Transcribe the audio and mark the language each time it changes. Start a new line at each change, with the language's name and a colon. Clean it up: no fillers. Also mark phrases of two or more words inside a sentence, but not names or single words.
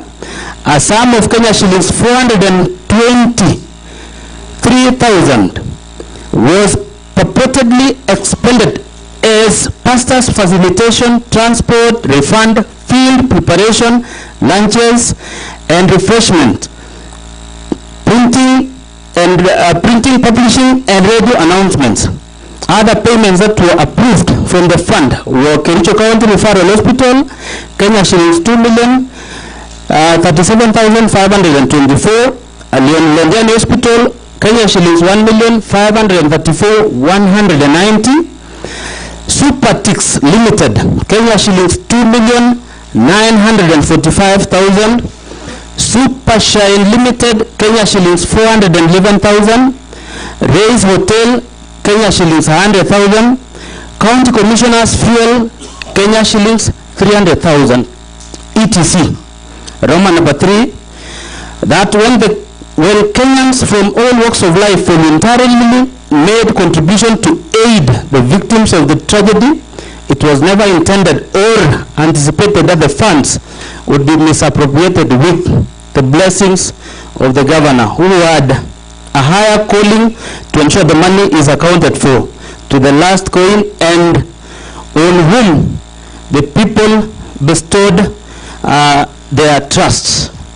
English: A sum of Kenya shillings 423,000 was purportedly expended as pastors' facilitation, transport, refund, field preparation, lunches, and refreshment, printing, publishing, and radio announcements. Other payments that were approved from the fund were Kericho County Referral Hospital, Kenya shillings 2 million, 37,524. Londiani Hospital, Kenya shillings 1,534,190. Supertix Limited, Kenya shillings 2,945,000. Supershine Limited, Kenya shillings 411,000. Race Hotel, Kenya shillings 100,000. County Commissioners Fuel, Kenya shillings 300,000. etc. Roman number 3, that when Kenyans from all walks of life voluntarily made contribution to aid the victims of the tragedy, it was never intended or anticipated that the funds would be misappropriated with the blessings of the governor, who had a higher calling to ensure the money is accounted for to the last coin, and on whom the people bestowed their trusts.